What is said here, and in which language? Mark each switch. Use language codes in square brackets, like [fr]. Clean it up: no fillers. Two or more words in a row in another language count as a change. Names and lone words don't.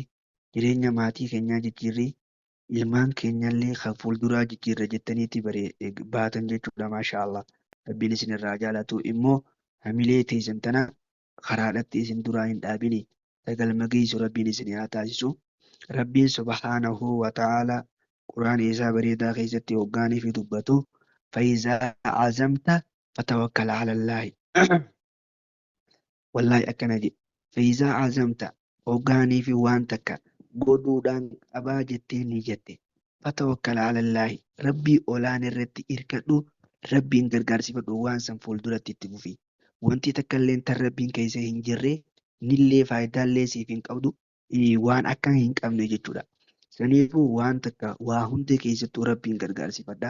[om] Jireenya maatii keenyaa jijjiirree ilmaan keenyallee kan fuulduraa jijjiirra jettaniitti baatan jechuudha. Maashaallah. Rabbiin isin irraa jaalatu immoo hamilee teessan tana karaadhatti isin duraa hin dhaabini. Galma geessu rabbiin isin haa taasisu. Rabbiin [ar] سبحانه وتعالى [om] quraan isaa bareedaa keessatti hoggaanii fi dubbatu [ar] فإذا عزمت فتوكل على الله. والله أكنجي فإذا عزمت [om] hoggaanii fi waan takka godhuudhaan qabaa jettee ni jette [ar] فتوكل على الله [om] rabbii olaan irratti irkadhu rabbiin gargaarsifadhu waan san fuulduratti itti fufi wanti takka illee tan rabbiin keessa hin jirre nillee faayidaallee siif hin qabdu waan akka hin qabne jechuudha. Saniifuu waan takka waa hunda keessattuu rabbiin gargaarsifadha.